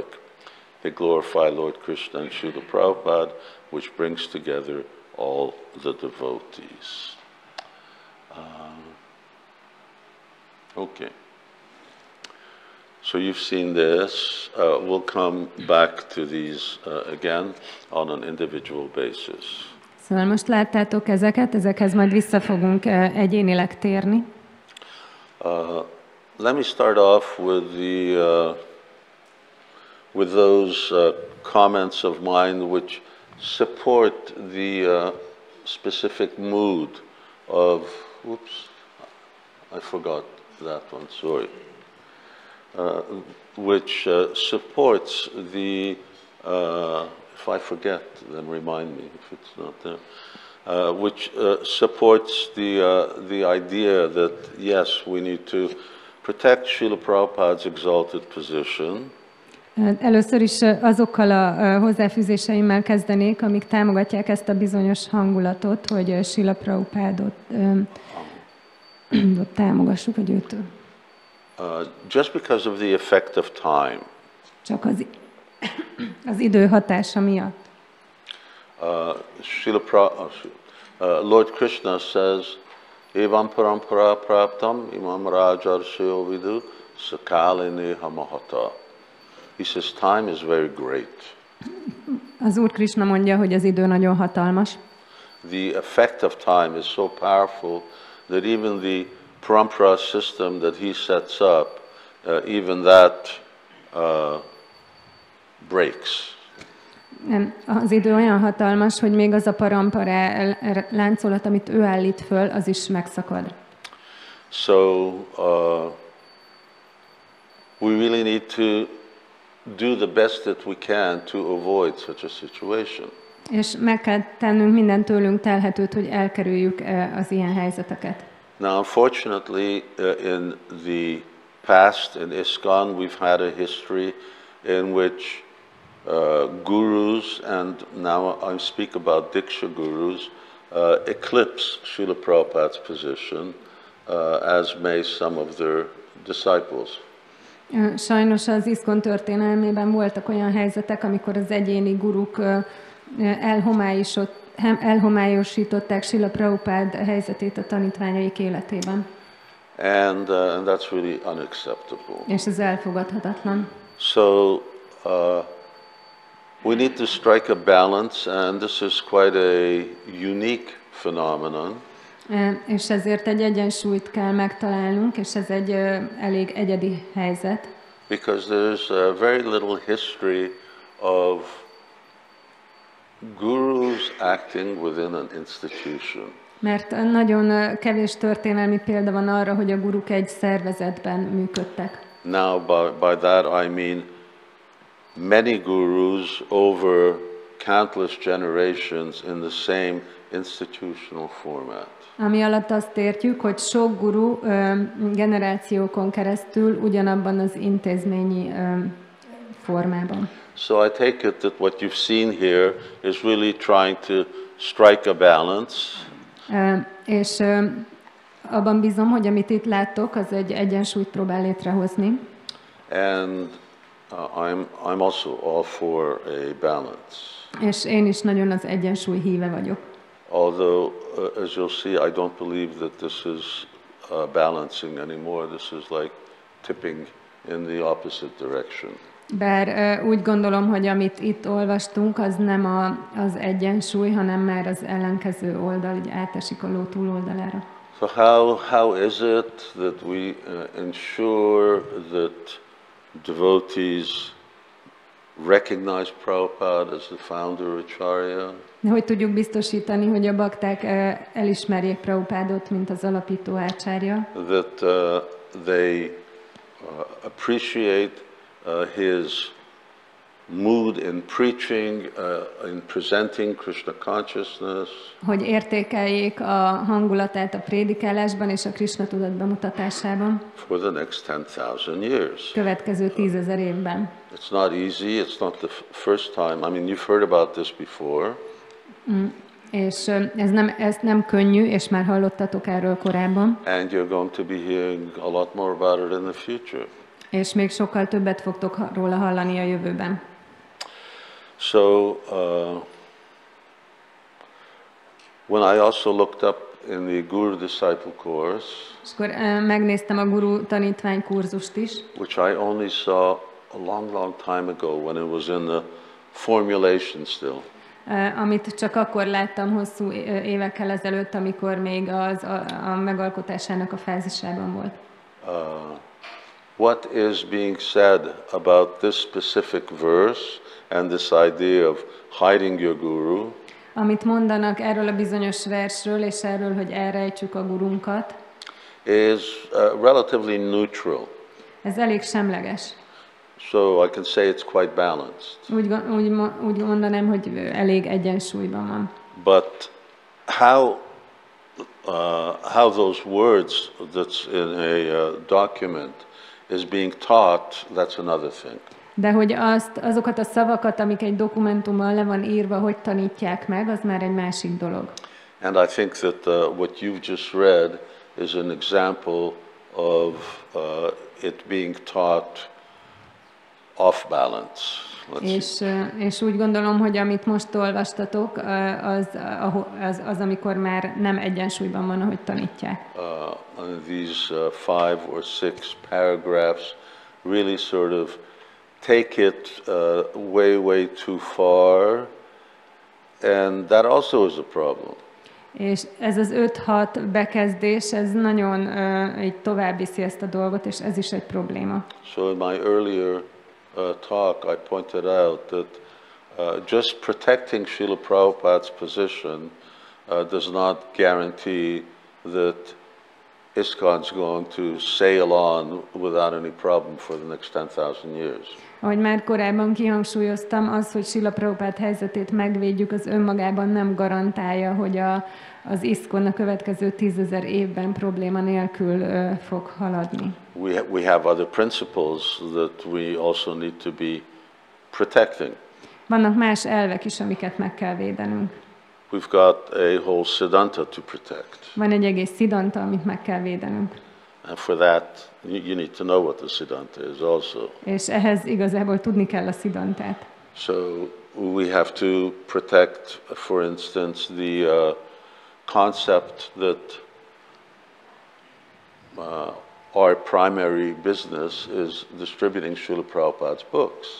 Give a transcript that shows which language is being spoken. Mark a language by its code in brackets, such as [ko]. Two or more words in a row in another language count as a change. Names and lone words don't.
[en] They glorify Lord Krishna and Srila Prabhupada, which brings together all the devotees. Okay. So you've seen this. We'll come back to these again on an individual basis. [hu] Szóval most láttátok ezekhez majd vissza fogunk egyénileg térni. [en] Let me start off with those comments of mine which support the specific mood of, oops, I forgot that one, sorry, which supports the, if I forget, then remind me if it's not there, which supports the idea that, yes, we need to protect Srila Prabhupada's exalted position. [hu] Először is azokkal a hozzáfűzéseimmel kezdenék, amik támogatják ezt a bizonyos hangulatot, hogy Srila Prabhupádot támogassuk, vagy őt. [en] Just because of the effect of time. [hu] Csak az idő hatása miatt. [en] Lord Krishna says, [sa] Evam parampara praptam imam rajarsyo vidu sakalini hamahata. [en] He says, time is very great. [hu] Az Úr Krishna mondja, hogy az idő nagyon hatalmas. [en] The effect of time is so powerful that even the parampara system that he sets up, even that breaks. [hu] Az idő olyan hatalmas, hogy még az a parampara láncolat, amit ő állít föl, az is megszakad. [en] So we really need to do the best that we can to avoid such a situation. [hu] És meg kell tennünk minden tőlünk telhetőt, hogy elkerüljük az ilyen helyzeteket. [en] Now, unfortunately, in the past, in ISKCON, we've had a history in which gurus, and now I speak about Diksha gurus, eclipse Srila Prabhupada's position, as may some of their disciples. [hu] Sajnos az ISKCON történelmében voltak olyan helyzetek, amikor az egyéni guruk elhomályosították Srila Prabhupád helyzetét a tanítványaik életében. [en] And that's really unacceptable. [hu] És ez elfogadhatatlan. [en] So we need to strike a balance, and this is quite a unique phenomenon. [hu] És ezért egy egyensúlyt kell megtalálnunk, és ez egy elég egyedi helyzet. [en] Because there's very little history of gurus acting within an institution. [hu] Mert nagyon kevés történelmi példa van arra, hogy a guruk egy szervezetben működtek. [en] Now, by that I mean many gurus over countless generations in the same institutional format. [hu] Ami alatt azt értjük, hogy sok guru generációkon keresztül ugyanabban az intézményi formában. [en] So I take it that what you've seen here is really trying to strike a balance. [hu] És abban bízom, hogy amit itt láttok, az egy egyensúlyt próbál létrehozni. [en] And I'm also all for a balance. [hu] És én is nagyon az egyensúly híve vagyok. [en] Although, as you'll see, I don't believe that this is balancing anymore. This is like tipping in the opposite direction. [hu] Bár úgy gondolom, hogy amit itt olvastunk, az nem az egyensúly, hanem már az ellenkező oldal, így átesik a ló túloldalára. [en] So how is it that we ensure that devotees recognize Prabhupada as the founder Acharya? [hu] Hogy tudjuk biztosítani, hogy a bakták elismerjék Prabhupádot, mint az alapító ácsárja? [en] That they appreciate his mood in preaching, in presenting Krishna consciousness. [hu] Hogy értékeljék a hangulatát a prédikálásban és a Krishna tudat bemutatásában. [en] For the next 10,000 years. [hu] Következő 10,000 évben. [en] It's not easy. It's not the first time. I mean, you've heard about this before. [hu] És ez nem könnyű, és már hallottatok erről korábban. [en] And you're going to be hearing a lot more about it in the future. [hu] És még sokkal többet fogtok róla hallani a jövőben. [en] So, when I also looked up in the Guru Disciple course, [hu] És akkor megnéztem a guru tanítvány kurzust is, [en] which I only saw a long, long time ago when it was in the formulation still. [hu] Amit csak akkor láttam hosszú évekkel ezelőtt, amikor még a megalkotásának a fázisában volt. [en] What is being said about this specific verse and this idea of hiding your guru? [hu] Amit mondanak erről a bizonyos versről, és erről, hogy elrejtsük a gurunkat, [en] is relatively neutral. [hu] ez elég semleges. [en] So I can say it's quite balanced. [hu] Úgy mondanám, hogy elég egyensúlyban van. [en] But how those words that's in a document is being taught, that's another thing. [hu] De hogy azokat a szavakat, amik egy dokumentumban le van írva, hogy tanítják meg, az már egy másik dolog. [en] And I think that what you've just read is an example of it being taught off balance. [hu] És úgy gondolom, hogy amit most olvastatok, az amikor már nem egyensúlyban van, ahogy tanítják. [en] These 5 or 6 paragraphs really sort of take it way too far, and that also is a problem. [hu] És ez az 5-6 bekezdés, ez nagyon így tovább viszi ezt a dolgot, és ez is egy probléma. [en] So in my earlier talk, I pointed out that just protecting Srila Prabhupada's position does not guarantee that ISKCON's going to sail on without any problem for the next 10,000 years. [hu] Ahogy már korábban kihangsúlyoztam, az, hogy Srila Prabhupád helyzetét megvédjük, az önmagában nem garantálja, hogy az ISKCON a következő 10,000 évben probléma nélkül fog haladni. [en] We have other principles that we also need to be protecting. [hu] Vannak más elvek is, amiket meg kell védenünk. [en] We've got a whole siddhanta to protect. [hu] Van egy egész siddhanta, amit meg kell védenünk. [en] And for that, you need to know what the siddhanta is also. [hu] És ehhez igazából tudni kell a siddhantát. [en] So we have to protect, for instance, the concept that our primary business is distributing Srila Prabhupada's books.